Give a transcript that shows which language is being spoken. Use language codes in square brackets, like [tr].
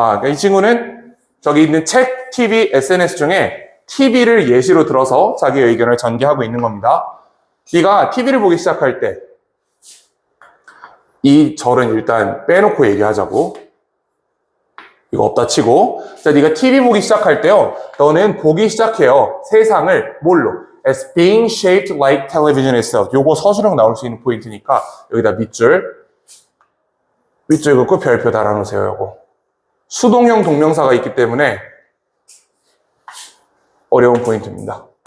[ko] 이 친구는 저기 있는 책, TV, SNS 중에 TV를 예시로 들어서 자기의 의견을 전개하고 있는 겁니다. 네가 TV를 보기 시작할 때 이 절은 일단 빼놓고 얘기하자고. 이거 없다 치고. 자, 네가 TV 보기 시작할 때요. 너는 보기 시작해요. 세상을 뭘로? [en] As being shaped like television itself. [ko] 요거 서술형 나올 수 있는 포인트니까 여기다 밑줄 긋고 별표 달아놓으세요. 요거. 수동형 동명사가 있기 때문에 어려운 포인트입니다.